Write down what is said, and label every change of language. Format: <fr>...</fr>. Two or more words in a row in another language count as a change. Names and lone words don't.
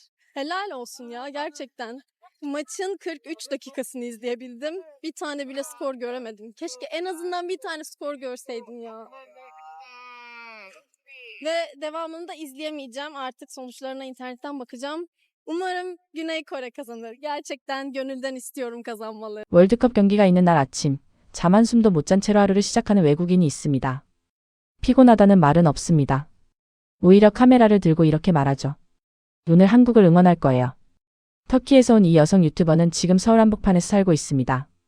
<tr>Helal olsun ya gerçekten. Maçın 43 dakikasını izleyebildim. Bir tane bile skor göremedim. Keşke en azından bir tane skor görseydim ya. Ve devamını da izleyemeyeceğim. Artık sonuçlarına internetten bakacağım. Umarım Güney Kore kazanır. Gerçekten gönülden istiyorum kazanmaları.</tr> <ko>월드컵 경기가 있는 날 아침, 잠 한숨도 못 잔 채로 하루를 시작하는 외국인이 있습니다. 피곤하다는 말은 없습니다. 오히려 카메라를 들고 이렇게 말하죠. 오늘 한국을 응원할 거예요. 터키에서 온 이 여성 유튜버는 지금 서울 한복판에서 살고 있습니다.</ko>